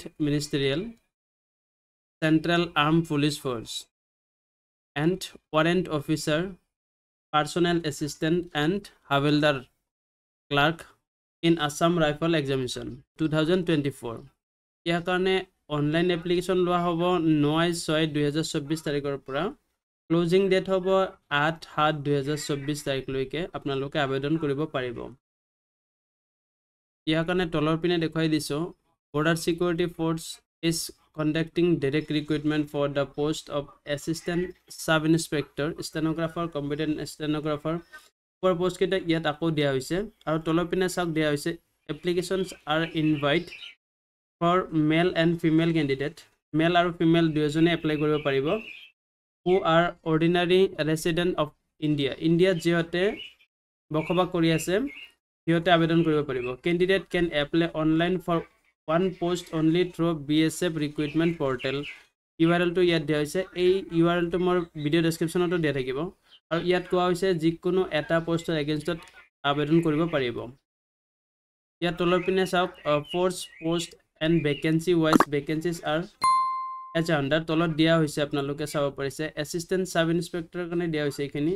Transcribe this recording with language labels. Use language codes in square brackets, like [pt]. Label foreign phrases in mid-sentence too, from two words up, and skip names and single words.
[en] Ministerial Central Arm Police Force and Warrant Officer Personal Assistant and Havildar Clerk in Assam Rifle Examination 2024 [as] ইয়াৰ কাৰণে [en] online application [as] লোৱা হ'ব [en] 9/6/2024 [as] তাৰিখৰ পৰা [en] closing date [as] হ'ব 8/7/2024 তাৰিখলৈকে আপোনালোকে আবেদন কৰিব পাৰিব ইয়াৰ কাৰণে তলৰ পিনে দেখুৱাই দিছো [en] বৰ্ডাৰ সিকিউৰিটি ফ'ৰ্চ is conducting direct recruitment for the post of assistant sub inspector stenographer competent stenographer for post [as] কেইটা ইয়াত আকৌ দিয়া হৈছে আৰু তলৰ পিনে চাওক দিয়া হৈছে [en] applications are invite for male and female candidate male আৰু female [as] দুজনে এপ্লাই কৰিব পাৰিব [en] who are ordinary resident of India [as] যিহতে বসবাস কৰি আছে সিহতে আবেদন কৰিব পাৰিব [en] candidate can apply online for one post only through BSF recruitment portal URL to [as] ইয়াত দিয়া হৈছে এই URL to মোৰ [en] video descriptionতো [as] দিয়া থাকিব আৰু ইয়াত কোৱা হৈছে যিকোনো এটা পোষ্টৰ এগেইনষ্টত আবেদন কৰিব পাৰিব ইয়াত তলৰ পিনে চাওক [en] force post and vacancy wise vacancies are as under [as] তলত দিয়া হৈছে আপোনালোকে চাব পাৰিছে [en] assistant sub inspectorৰ [as] কাৰণে দিয়া হৈছে এইখিনি